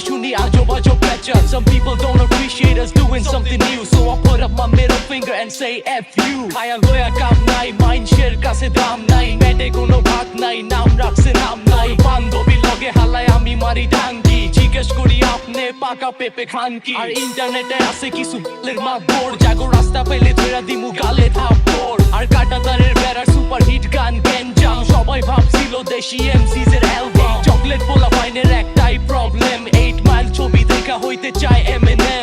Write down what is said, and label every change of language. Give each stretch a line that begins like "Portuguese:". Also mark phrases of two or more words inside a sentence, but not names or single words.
Bangla: আজও পেছা.
English: Some people don't appreciate us doing something new, so I put up my middle finger and say F you.
Bangla: খাইয়া লইয়া কাম নাই,
English: mind share
Bangla: কাছে দাম নাই, মেটে কোনো ভাত নাই, নাম রাখসে নাম নাই. বান্ধবী লগে হালায় আমি মারি ডাংগি, জিজ্ঞেস করি আপনি পাকা পেপে খান কি? আর ইন্টারনেটে আছে কিছু লের মাতবর, জাগো রাস্তা পেলে ধরে দিমু গালে থাপ্পড়। আর কাটাতারের বেড়ার
English: super hit
Bangla: গান গেঞ্জাম, সবাই ভাবছিল দেশি এমসিজ এর অ্যালবাম। চকলেট পোলা ফাইনের একটাই প্রবলেম, 8 মাইল ছবি দেখা হইতে চায় এমএনএম।